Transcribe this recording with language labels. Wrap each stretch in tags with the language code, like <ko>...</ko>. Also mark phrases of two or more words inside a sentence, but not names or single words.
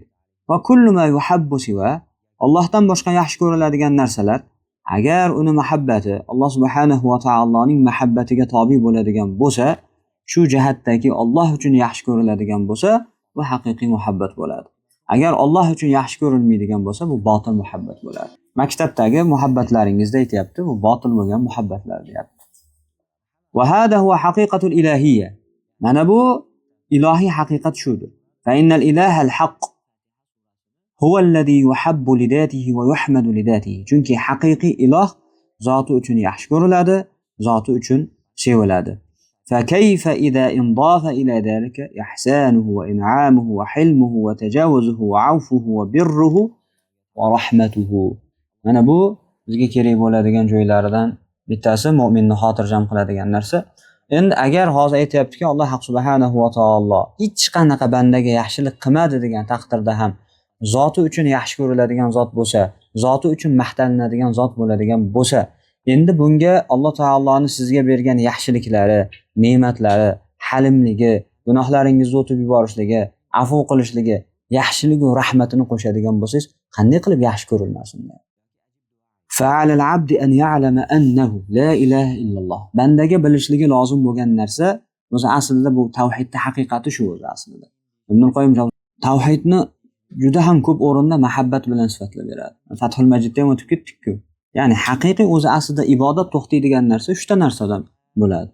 <ar>وكل ما يحب سوى,</ar> <uz>Allohdan boshqa yaxshi ko'riladigan narsalar agar uni muhabbati Alloh subhanahu va taoloning muhabbatiga tobi bo'ladigan bo'lsa, shu jihatdagi Alloh uchun yaxshi ko'riladigan bo'lsa, bu haqiqiy muhabbat bo'ladi. Agar Alloh uchun yaxshi ko'rilmaydigan bo'lsa, bu botil muhabbat bo'ladi. Maktabdagi muhabbatlaringizda aytayapti, bu botil bo'lgan muhabbatlar deyapti.</uz> <ar>وهذا هو حقيقة الإلهية.</ar> <uz>Mana bu ilohiy haqiqat shudir.</uz> <ar>فإن الإله الحق هو الذي يحب لذاته ويحمد لذاته.</ar> <uz>Chunki haqiqiy iloh zoti uchun yaxshi ko'riladi, zoti uchun seviladi.</uz> <ar>فكيف إذا انضاف إلى ذلك إحسانه وإنعامه وحلمه وتجاوزه وعفوه وبره ورحمته.</ar> <uz>Mana bu bizga kerak bo'ladigan joylaridan bittasi, mu'minni xotirjam qiladigan narsa. Endi agar hozir aytayaptiki, Alloh subhanahu va taolo hech qanaqa bandaga yaxshilik qilmadi degan taqdirda ham zoti uchun yaxshi ko'riladigan zot bo'lsa, zoti uchun maqtaniladigan zot bo'ladigan bo'lsa, endi bunga Alloh taoloning sizga bergan yaxshiliklari, ne'matlari, halimligi, gunohlaringizni o'tib yuborishligi, afv qilishligi, yaxshiligi va rahmatini qo'shadigan bo'lsangiz, qanday qilib yaxshi ko'rilmasin?</uz> <ar>فعلى العبد أن يعلم أنه لا إله إلا الله.</ar> <uz>Bandaga bilishligi lozim bo'lgan narsa o'zi aslida bu tavhidning haqiqati shu o'zi aslida. Ibn Qoyyim tavhidni juda ham ko'p o'rinda muhabbat bilan sifatlab beradi. Fathul Majidda ham o'tib ketdik-ku. Ya'ni haqiqiy o'zi aslida ibodat to'xtaydigan narsa 3 ta narsadan bo'ladi.</uz>